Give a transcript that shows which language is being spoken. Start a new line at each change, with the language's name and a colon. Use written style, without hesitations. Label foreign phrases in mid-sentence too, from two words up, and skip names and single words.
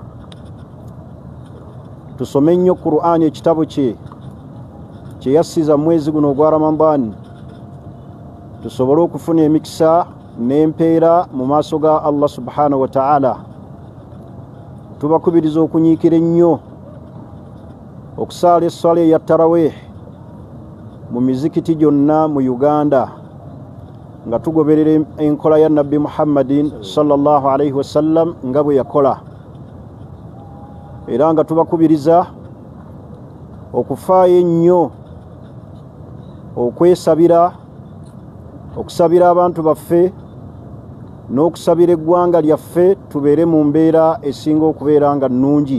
Ganda: Tusome nnyo Qur'ani, ekitabo kye kye yassiza mu mwezi guno ogwa Ramadani, tusobole okufuna emikisa n'empeera mu maaso ga Allah
Arabic: سبحانه وتعالى.
Ganda: Tubakubiriza okunyiikira ennyo okusaala essala eya tarawih mu mizikiti gyonna mu Uganda, nga tugoberera enkola ya Nabbi Muhammadin
Arabic: صلى الله عليه وسلم
Ganda: nga bwe yakola, era nga tubakubiriza okufaayo ennyo okwesabira, okusabira abantu baffe n'okusabira eggwanga lyaffe tubeere mu mbeera esinga okubeera nga nnungi.